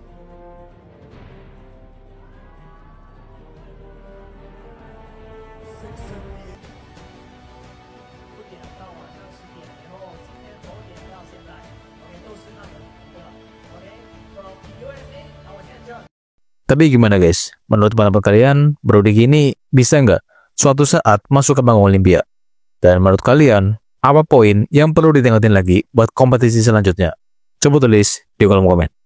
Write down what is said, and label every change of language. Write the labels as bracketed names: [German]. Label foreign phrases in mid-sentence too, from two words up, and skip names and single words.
[Chinese] 678. 到晚上10点，然后今天从点到现在，OK，都是那个对吧？OK， [English] from USA， [Chinese] 然后我现在这。 [Indonesian] Tapi gimana guys? Menurut pendapat kalian, Bro Diki ini bisa nggak suatu saat masuk ke Bangkok Olympia? Dan menurut kalian, apa poin yang perlu ditingkatin lagi buat kompetisi selanjutnya? Coba tulis di kolom komen.